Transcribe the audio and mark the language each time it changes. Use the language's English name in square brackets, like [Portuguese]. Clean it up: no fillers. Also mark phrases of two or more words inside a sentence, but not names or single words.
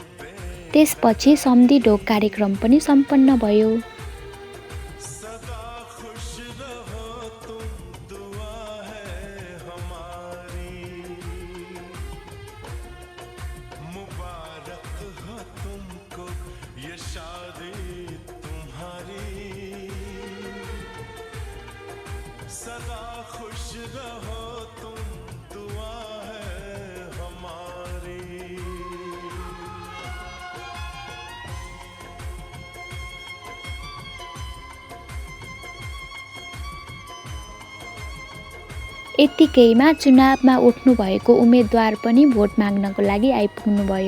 [Nepali] त्यसपछि सम्धी ढोक कार्यक्रम पनि सम्पन्न भयो। [Hindi] सदा खुश रहो तुम, दुआ है हमारी। मुबारक हो तुमको ये शादी तुम्हारी। सदा खुश रहो तुम, दुआ है हमारी। [Nepali] यतिकैमा चुनावमा उठ्नु भएको उम्मेदवार पनि भोट माग्नको लागि आइपुग्नु भयो।